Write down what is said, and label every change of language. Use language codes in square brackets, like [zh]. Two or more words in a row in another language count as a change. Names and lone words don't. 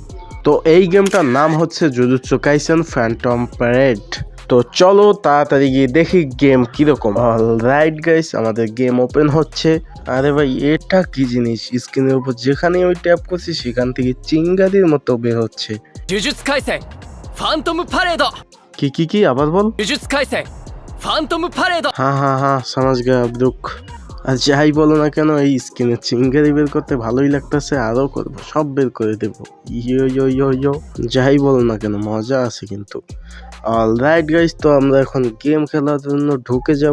[bn] তো এই গেমটার নাম হচ্ছে জুজুৎসু কাইসেন ফ্যান্টম প্যারেড। তো চলো তাড়াতাড়ি গিয়ে দেখি গেম কিরকম। [en] alright guys, [bn] আমাদের গেম ওপেন হচ্ছে। আরে ভাই, এটা কি জিনিস? স্ক্রিনের উপর যেখানে ওই ট্যাপ করছি সেখান থেকে চিঙ্গারির মতো বের হচ্ছে। [ja] 呪術廻戦ファントムパレード [bn] কি আবার বল। [ja] 呪術廻戦ファントムパレード হ্যাঁ সমাজ গা আব্দুক। [bn] আর যাই বলো না কেন, এই স্ক্রিনে চিঙ্গারি বের করতে ভালোই লাগতেছে, আরও করবো, সব বের করে দেবো। ইয়ো যাই বলো না কেন, মজা আছে কিন্তু। [en] alright guys, [bn] তো আমরা এখন গেম খেলার জন্য ঢুকে যাব।